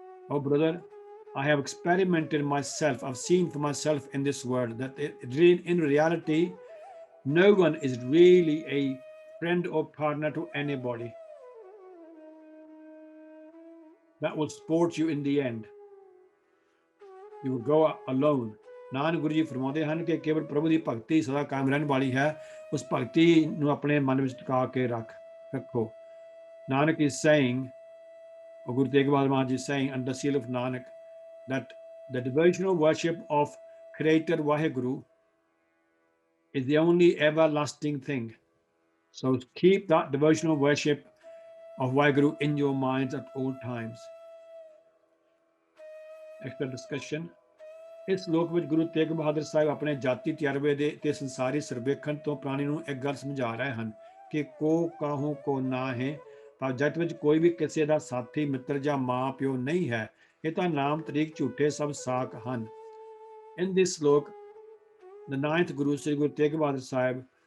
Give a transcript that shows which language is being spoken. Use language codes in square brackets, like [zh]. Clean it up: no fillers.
[en] Oh brother, I have experimented myself, I've seen for myself in this world that in reality no one is really a friend or partner to anybody that will support you in the end. You will go alone. [pa] Nanak Guru ji ਫਰਮਾਉਂਦੇ ਹਨ ਕਿ ਕੇਵਲ ਪ੍ਰਭੂ ਦੀ ਭਗਤੀ ਸਦਾ ਕਾਇਮ ਰਹਿਣ ਵਾਲੀ ਹੈ ਉਸ ਭਗਤੀ ਨੂੰ ਆਪਣੇ ਮਨ ਵਿੱਚ ਟਿਕਾ ਕੇ ਰੱਖੋ [en] Nanak is saying or Guru Tegh Bahadur Maharaj is saying under seal of Nanak that the devotional worship of creator Vaheguru is the only everlasting thing, so keep that devotional worship of Vaheguru in your minds at all times. Extra discussion. [pa] ਇਸ ਲੋਕ ਵਿੱਚ ਗੁਰੂ ਤੇਗ ਬਹਾਦਰ ਸਾਹਿਬ ਆਪਣੇ ਜਾਤੀ ਤਜਰਬੇ ਦੇ ਤੇ ਸੰਸਾਰੀ ਸਰਵੇਖਣ ਤੋਂ ਪ੍ਰਾਣੀ ਨੂੰ ਇੱਕ ਗੱਲ ਸਮਝਾ ਰਹੇ ਹਨ ਕਿ ਕੋ ਕਾਹੂ ਕੋ ਨਾ ਹੈ ਪਰ ਜਗਤ ਵਿੱਚ ਕੋਈ ਵੀ ਕਿਸੇ ਦਾ ਸਾਥੀ ਮਿੱਤਰ ਜਾਂ ਮਾਂ ਪਿਓ ਨਹੀਂ ਹੈ ਇਹ ਤਾਂ ਨਾਮ ਤਰੀਕ ਝੂਠੇ ਸਭ ਸਾਕ ਹਨ [en] In this slok, the ninth Guru, Sri Guru Tegh Bahadur Sahib,